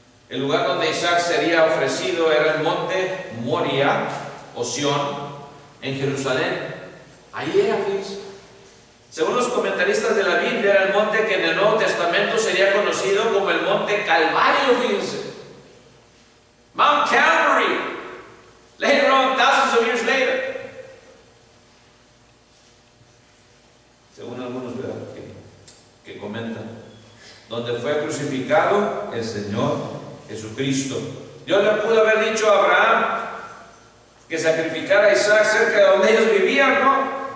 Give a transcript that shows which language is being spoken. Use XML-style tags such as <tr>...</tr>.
<es>El lugar donde Isaac sería ofrecido era el monte Moria, o Sión, en Jerusalén. Ahí era, fíjense. Según los comentaristas de la Biblia, era el monte que en el Nuevo Testamento sería conocido como el monte Calvario, fíjense.</es> <en>Mount Calvary. Later on, thousands of years later.</en> <es>Según algunos, ¿verdad?, que comentan. Donde fue crucificado el Señor Jesucristo. Dios le pudo haber dicho a Abraham que sacrificara a Isaac cerca de donde ellos vivían, ¿no?</es>